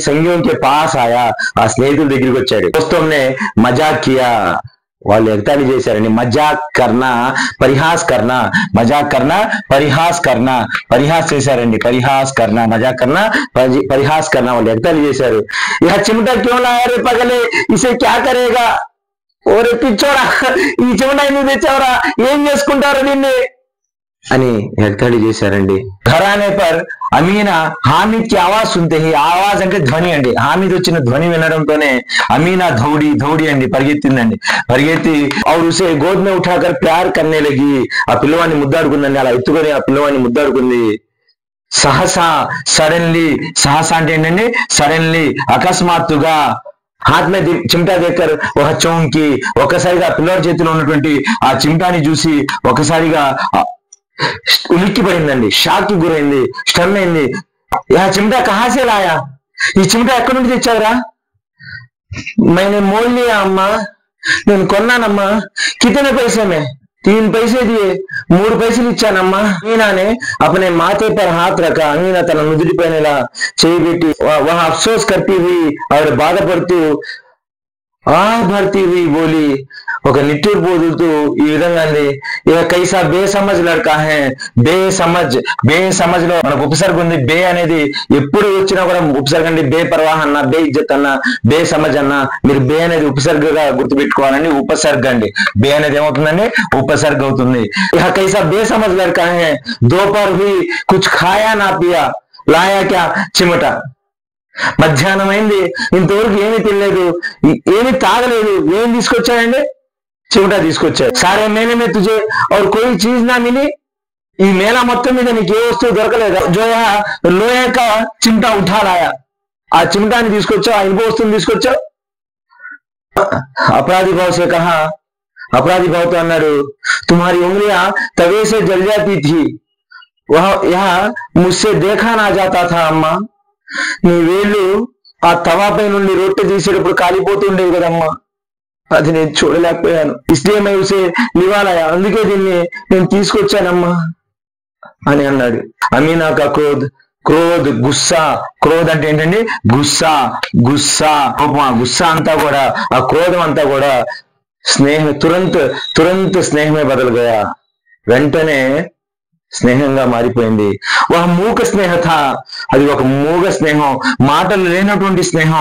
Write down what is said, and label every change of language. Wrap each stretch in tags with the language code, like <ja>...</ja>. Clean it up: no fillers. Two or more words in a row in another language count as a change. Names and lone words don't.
<hi>संघीयं के पास आया,</hi> <te>ఆ స్నేహితుల దగ్గరికి వచ్చాడు।</te> <hi>दोस्तोंने मज़ाक किया,</hi> <te>వాళ్ళు ఎగతాళి చేశారండి।</te> <hi>मज़ाक करना परिहास చేశారండి, मज़ाक करना परिहास करना,</hi> <te>వాళ్ళు ఎగతాళి చేశారు।</te> <hi>यह चिमटा क्यों लाया रे पगले, इसे क्या करेगा,</hi> <te>ఓరే పిచ్చోడా ఈ చిమటా ఎందుకు తెచ్చావురా, ఏం చేసుకుంటారు దీన్ని అని ఎగతాళి చేశారండి।</te> <hi>घराने पर अमीना हामिद की आवाज़ सुनते ही,</hi> <te>ఆవాజ్ అంటే ధ్వని అండి, హామీద్ వచ్చిన ధ్వని వినడంతోనే అమీనా దౌడి అండి, పరిగెత్తి</te> <hi>और उसे गोद में उठाकर प्यार करने लगी,</hi> <te>ఆ పిల్లవాడిని ముద్దాడుకుందండి, అలా ఎత్తుకొని ఆ పిల్లవాడిని ముద్దాడుకుంది। సహసా అంటే ఏంటండి? సడన్లీ అకస్మాత్తుగా,</te> <hi>हाथ में चिमटा देखकर वह चौंकी,</hi> <te>ఒక్కసారిగా పిల్లవాడి చేతిలో ఉన్నటువంటి ఆ చిమటాని చూసి ఒక్కసారిగా ఉలిక్కి పడిందండి, షాక్ కి గురైంది, స్టన్ అయింది।</te> <hi>यह चिमटा कहाँ से लाया,</hi> <te>ఈ చిమటా ఎక్కడి నుండి తెచ్చావురా?</te> <hi>मैंने मोल लिया</hi> <te>అమ్మా, నేను కొన్నానమ్మా।</te> <hi>కితనే पैसे में? 3 पैसे दिए, 3</hi> <te>పైసలు ఇచ్చానమ్మా।</te> <hi>అమీనానే अपने माथे पर हाथ रखा,</hi> <te>అమీనా తన నుదుటి పైన ఇలా చేయి పెట్టి</te> <hi>वह अफसोस करती हुई और బాధపడుతూ భర్తీ हुई बोली,</hi> <te>ఒక నిట్టూరు పోదుతూ ఈ విధంగా అంది,</te> <hi>यह कैसा बेसमझ लड़का है,</hi> <te>బేసమజ్ లో మనకు ఉపసర్గ ఉంది, బే అనేది ఎప్పుడు వచ్చినా కూడా ఉపసర్గ అండి,</te> <hi>बे परवाह</hi> <te>అన్న,</te> <hi>बे इज़्ज़त</hi> <te>అన్న,</te> <hi>बे समझ</hi> <te>అన్న, మీరు బే అనేది ఉపసర్గగా గుర్తుపెట్టుకోవాలండి, ఉపసర్గ అండి, బే అనేది ఏమవుతుందండి? ఉపసర్గ అవుతుంది।</te> <hi>यह कैसा बेसमझ लड़का है, दोपहर हुई कुछ खाया ना पिया, लाया क्या चिमटा,</hi> <te>మధ్యాహ్నం అయింది, ఇంతవరకు ఏమీ తినలేదు, ఏమీ తాగలేదు, ఏం తీసుకొచ్చాడండి? चिमटा తీసుకొచ్చాడు.</te> <hi>सारे मेले में तुझे और कोई चीज ना मिली,</hi> <te>ఈ మేళా మొత్తం మీద నీకు ఏ వస్తువు దొరకలేదు.</te> <hi>जो यहाँ लोहे का चिमटा उठा लाया,</hi> <te>ఆ చిమటాని తీసుకొచ్చావు, ఆ ఇనుప వస్తువుని తీసుకొచ్చావు.</te> <hi>अपराधी भाव से कहा, अपराधी भाव तो అన్నాడు, तुम्हारी उंगलियां तवे से जल जाती थी, वह यहाँ मुझसे देखा ना जाता था अम्मा,</hi> <te>నీ వేళ్ళు ఆ తవాపై నుండి రొట్టె తీసేటప్పుడు కాలిపోతుండేవి కదమ్మా, అది నేను చూడలేకపోయాను.</te> <hi>इसलिए मैं उसे निवालाया,</hi> <te>అందుకే దీన్ని నేను తీసుకొచ్చానమ్మా అని అన్నాడు.</te> <hi>अमीना का क्रोध, क्रोध गुस्सा,</hi> <te>క్రోధ్ అంటే ఏంటండి గుస్సా, గుస్సా కోపం, ఆ గుస్సా అంతా కూడా, ఆ క్రోధం అంతా కూడా</te> <hi>स्नेहं तुरंत स्नेहमे बदलु गया,</hi> <te>వెంటనే స్నేహంగా మారిపోయింది.</te> <hi>एक मूक स्नेह था,</hi> <te>అది ఒక మూగ స్నేహం, మాటలు లేనటువంటి స్నేహం.</te>